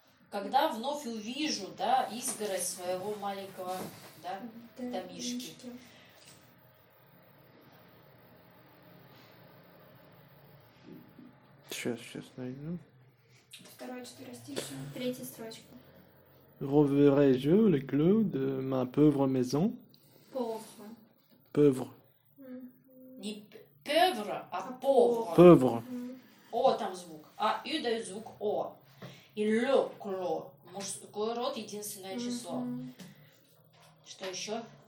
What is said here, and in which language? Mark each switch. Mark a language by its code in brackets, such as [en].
[ru] Когда вновь увижу, да, изгородь своего маленького, да, домишки. Сейчас, сейчас найду. Второе, четыре стиши, третья строчка. [fr] Reverrai-je le clos de ma pauvre maison? Pauvre. Pauvre. [ru] Не pauvre, а pauvre. [fr] Pauvre. [ru] О, там звук. А, ю даю звук О. И [fr] le clos. [ru] Мужской род, единственное число. Что еще?